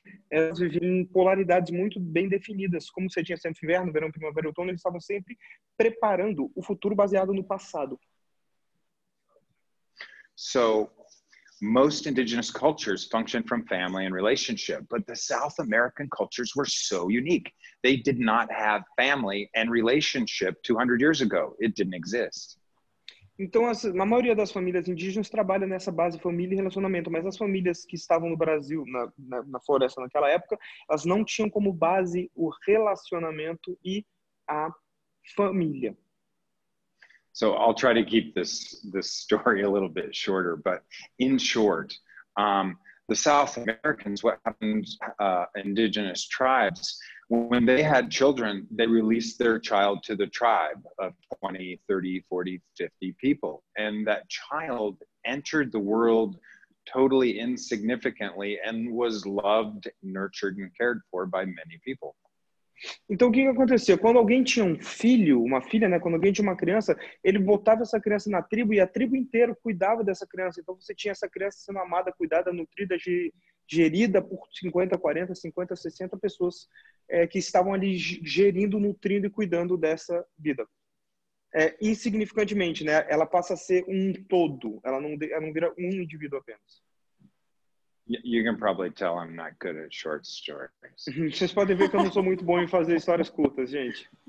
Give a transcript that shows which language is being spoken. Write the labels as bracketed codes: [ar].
[pt] Elas viviam em polaridades muito bem definidas. Como você tinha sempre inverno, verão, primavera e outono, eles estavam sempre preparando o futuro baseado no passado. [en] So most indigenous cultures function from family and relationship, but the South American cultures were so unique. They did not have family and relationship 200 years ago. It didn't exist. [pt] Então, na maioria das famílias indígenas trabalha nessa base família e relacionamento, mas as famílias que estavam no Brasil, na floresta naquela época, elas não tinham como base o relacionamento e a família. [en] So I'll try to keep this story a little bit shorter, but in short, the South Americans, what happened, indigenous tribes, when they had children, they released their child to the tribe of 20, 30, 40, 50 people. And that child entered the world totally insignificantly and was loved, nurtured, and cared for by many people. [pt] Então, o que acontecia? Quando alguém tinha um filho, uma filha, né? Quando alguém tinha uma criança, ele botava essa criança na tribo e a tribo inteira cuidava dessa criança. Então, você tinha essa criança sendo amada, cuidada, nutrida, gerida por 50, 40, 50, 60 pessoas que estavam ali gerindo, nutrindo e cuidando dessa vida. Insignificantemente, né? Ela passa a ser um todo. Ela não vira um indivíduo apenas. [en] You can probably tell I'm not good at short stories. [pt] Vocês podem ver que eu não sou muito bom em fazer histórias curtas, gente.